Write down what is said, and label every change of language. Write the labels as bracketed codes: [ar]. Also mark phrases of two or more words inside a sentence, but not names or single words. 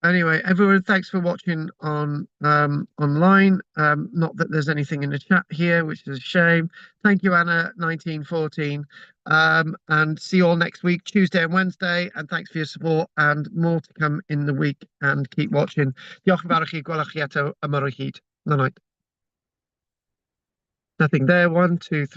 [en] Anyway, everyone, thanks for watching on online. Not that there's anything in the chat here, which is a shame. Thank you, Anna 1914. And see you all next week, Tuesday and Wednesday. And thanks for your support, and more to come in the week. And keep watching. [cy] Diolch yn fawr i chi, gwelwch chi eto ymor o hyd. [en] Good night. Nothing there. 1, 2, 3.